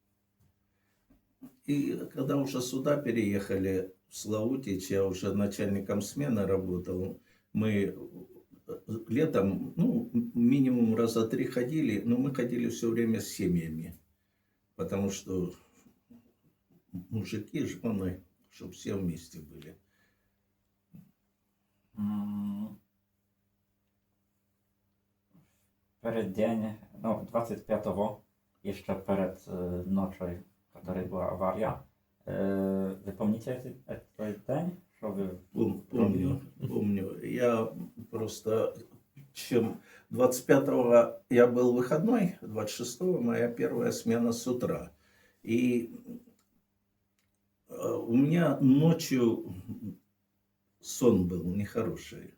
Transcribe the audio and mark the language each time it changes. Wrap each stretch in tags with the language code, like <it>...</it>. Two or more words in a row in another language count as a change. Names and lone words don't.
<ru>И когда уже сюда переехали, в Славутич, я уже начальником смены работал, мы летом, ну, минимум раза 3 ходили, но мы ходили все время с семьями, потому что мужики, жены, чтобы все вместе были.</ru> <pl>Перед dzień, no 25, jeszcze przed nocą, której była awaria. Wy pomnicie ten dzień?</pl> <uk>Що ви</uk> <ru>Помню. Я просто чем 25-го я был выходной, 26-го моя первая смена с утра. И у меня ночью сон был нехороший.</ru>